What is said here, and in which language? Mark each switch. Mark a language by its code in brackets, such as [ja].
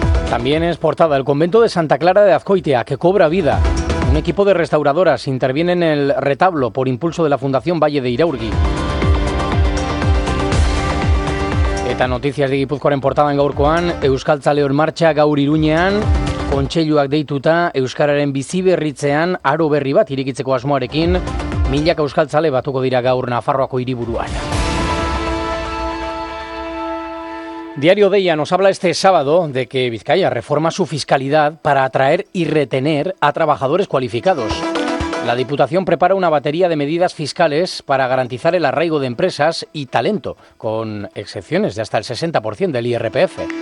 [es] También es portada el convento de Santa Clara de Azcoitia, que cobra vida. Un equipo de restauradoras interviene en el retablo por impulso de la Fundación Valle de Iraurgi. [eu] Eta [es] noticias de Gipuzkoa en portada en [eu] Gaurkoan, Euskaltzale [es] en marcha [eu] Gaur Iruñean, kontseiluak deituta Euskararen biziberritzean aro berri bat irikitzeko asmoarekin, milaka Euskaltzale batuko dira gaur Nafarroako hiriburuan. [es] Diario Deia nos habla este sábado de que Vizcaya reforma su fiscalidad para atraer y retener a trabajadores cualificados. La Diputación prepara una batería de medidas fiscales para garantizar el arraigo de empresas y talento, con excepciones de hasta el 60% del IRPF.